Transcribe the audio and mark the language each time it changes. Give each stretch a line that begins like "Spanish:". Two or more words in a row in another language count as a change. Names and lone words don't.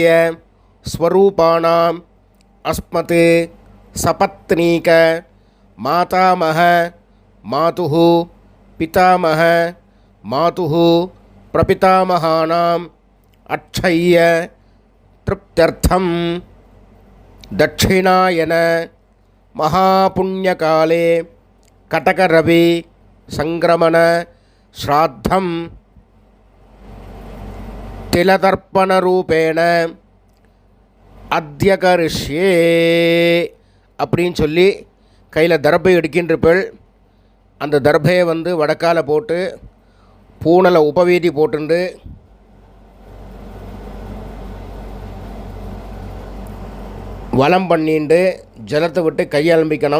Sanskrit: ஸ்வரூபானாம் அஸ்மத் சபத்னீக மாதாமக மாதுஹு பிதாமக மாதுஹு பிரபிதாமகானாம் அட்சய்ய திருப்த்யர்த்தம் தட்சிணாயன महापुण्यकाले कटकरवि संक्रमण श्राद्धम तिलतर्पणरूपेण अद्य करिष्ये
Tamil: அப்படின்னு சொல்லி கையில் தர்பை எடுக்கின்றப்பள் அந்த தர்பையை வந்து வடக்கால போட்டு பூனலை உபவீதி போட்டுண்டு வலம் பண்ணிண்டு ஜலத்தை விட்டு கையாளம்பிக்கணும்.